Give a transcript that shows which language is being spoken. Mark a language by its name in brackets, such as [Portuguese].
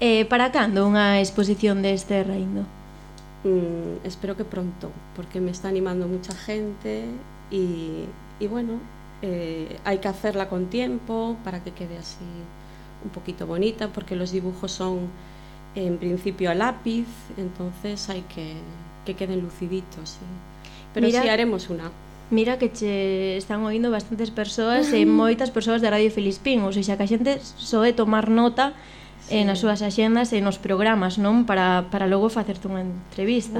[Galician] Para cando unha exposición de este Raíndo? [Spanish] Espero que pronto, porque me está animando mucha gente y bueno, hay que hacerla con tiempo para que quede así un poquito bonita, porque los dibujos son en principio a lápiz, entonces hay que queden luciditos, sí. Pero mira, sí, haremos una. [Galician] Mira que che están oindo bastantes persoas e moitas persoas de Radio Filispín, ou seja, que a xente soe tomar nota nas súas axendas e nos programas, non? Para logo facerte unha entrevista.